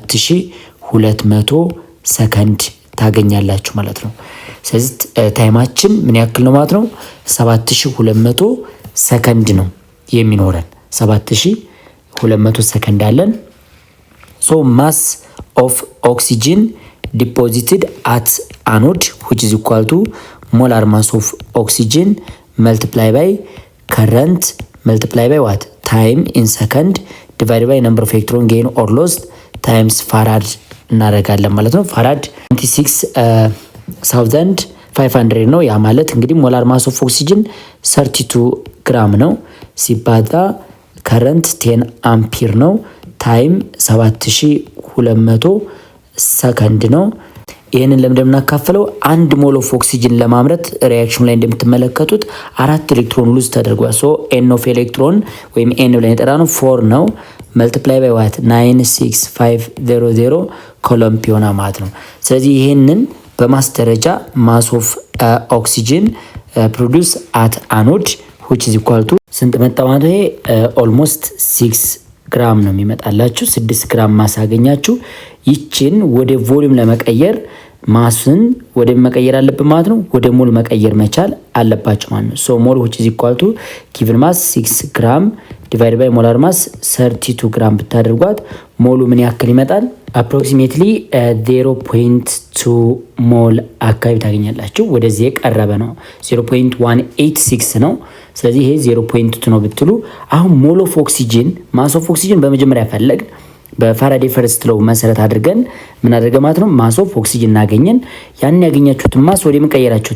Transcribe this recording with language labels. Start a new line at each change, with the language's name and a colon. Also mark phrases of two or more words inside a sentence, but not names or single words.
Amharic: 7200 ሰከንድ ታገኛላችሁ ማለት ነው። ስለዚህ ታይማችን ምን ያክል ነው ማለት ነው? 7200 ሰከንድ ነው የሚኖረን። 7200 ሰከንድ አለን።
English: so mass of oxygen deposited at anode which is equal to molar mass of oxygen multiply by current multiply by what? Time in second divided by number of electron gain or lost times farad
Amharic: እናደርጋለን ማለት ነው። farad 26500 ነው። ያ ማለት እንግዲህ
English: molar mass of oxygen
Amharic: 32 ግራም ነው ሲባዛ ከረንት 10 አምፒር ነው። ታይም 7200 ሰከንድ ነው። ይህንን ለምንድነው የምናካፍለው? 1
English: mole of oxygen
Amharic: ለማምረት ሪያክሽኑ ላይ እንደምትመለከቱት 4
English: electron lose
Amharic: ተደርጓል።
English: so n of electron
Amharic: ወይም ኤን ብለን የጠራ ነው 4 ነው።
English: multiply by what
Amharic: 96500 ኮሎምብ ይሆናል ማለት ነው። ስለዚህ ይህንን በማስ ደረጃ
English: mass of oxygen produce at anode which is equal to
Amharic: ስንት መጣ ማለት ነው? ኦልሞስት 6 ግራም ነው የሚመጣላችሁ። 6 ግራም ማስ አገኛችሁ። ይችን ወደ ቮሊዩም ለመቀየር ማስን ወደ መቀየር አለብን ማለት ነው። ወደ ሞል መቀየር መቻል አለባችሁ ማለት ነው።
English: so mole which is equal to given mass
Amharic: 6 ግራም
English: divided by molar mass
Amharic: 32 ግራም ብታደርጓት ሞሉ ምን ያክል ይመጣል? approximately 0.2 ሞል አካባቢ ታገኛላችሁ። ወደዚህ የቀረበ ነው። 0.186 ነው። ስለዚህ ይሄ 0.2 ነው ብትሉ አሁን
English: mole of oxygen mass of oxygen
Amharic: በመጀመሪያ ፈለግን በፋራዴ
English: first law
Amharic: መሰረት አድርገን ምን አድርገ ማለት ነው
English: mass of oxygen
Amharic: እናገኘን። ያን ያገኛችሁትን ማስ ወደ ምን ቀየራችሁት?